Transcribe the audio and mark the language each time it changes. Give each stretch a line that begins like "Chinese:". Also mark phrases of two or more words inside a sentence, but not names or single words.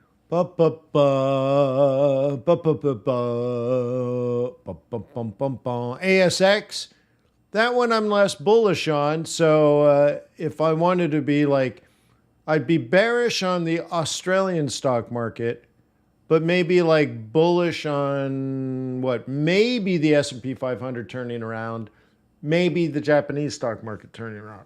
English: Ba ba ba ba ba ba ba ba ba bum bum bum. ASX, that one I'm less bullish on. So if I wanted to be like, I'd be bearish on the Australian stock market, but maybe like bullish on what? Maybe the S&P 500 turning around, maybe the Japanese stock market turning around.